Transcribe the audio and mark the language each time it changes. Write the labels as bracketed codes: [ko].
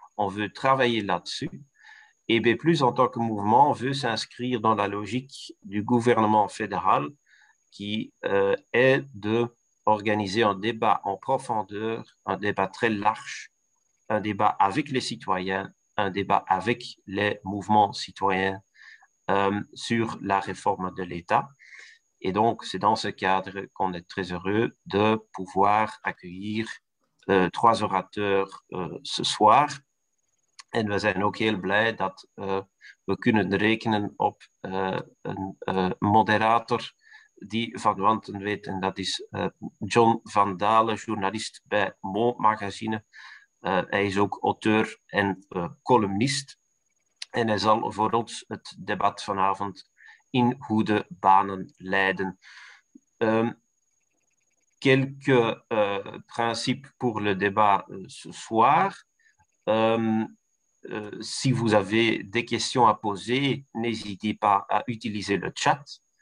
[fr] On veut travailler là-dessus. Et B+, en tant que mouvement, veut s'inscrire dans la logique du gouvernement fédéral qui est d'organiser un débat en profondeur, un débat très large, un débat avec les citoyens, un débat avec les mouvements citoyens sur la réforme de l'État. Et donc, c'est dans ce cadre qu'on est très heureux de pouvoir accueillir 3 orateurs ce soir. [nl] En we zijn ook heel blij dat we kunnen rekenen op een moderator die van wanten weet. En dat is John van Dalen, journalist bij Mondmagazine. Hij is ook auteur en columnist. En hij zal voor ons het debat vanavond in goede banen leiden. [fr] Quelques principes pour le débat ce soir. Si vous avez des questions à poser, n'hésitez pas à utiliser le chat.